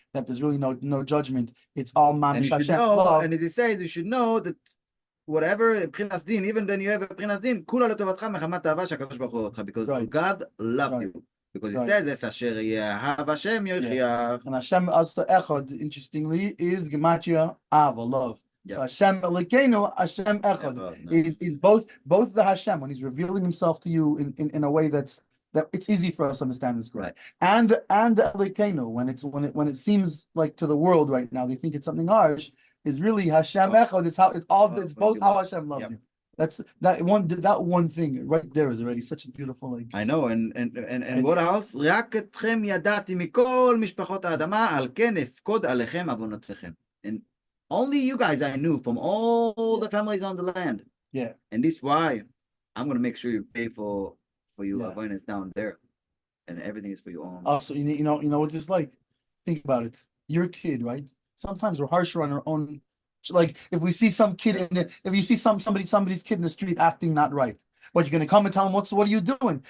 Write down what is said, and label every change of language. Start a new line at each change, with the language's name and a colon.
English: That there's really no judgment. It's all mamish Hashem's love. And it says you should know that whatever
Hebrew: מבחינת דין,
English: even then you have
Hebrew: מבחינת דין, כולה לטובתך מחמת אהבה שהקדוש ברוך הוא אוהב אותך,
English: because God loved you. Because it says, "Es asher yehav Hashem yochiach." And Hashem as echad, interestingly, is gematria ava, love. So Hashem Elokeinu, Hashem echad is both the Hashem when He's revealing Himself to you in a way that it's easy for us to understand this correct. And the Elokeinu when it seems like to the world right now they think it's something harsh, is really Hashem echad. It's both how Hashem loves you. That's that one thing right there is already such a beautiful like. I know, and what else?
Hebrew: רק אתכם ידעתי מכל משפחות האדמה, על כן אפקוד עליכם עוונותיכם.
English: And only you guys I knew from all the families on the land. Yeah. And this is why I'm gonna make sure you pay for your avoidance down there, and everything is for your own. Also, you know what it's like. Think about it. You're a kid, right? Sometimes we're harsher on our own. Like if we see some kid if you see somebody's kid in the street acting not right, but you're gonna come and tell him what are you doing?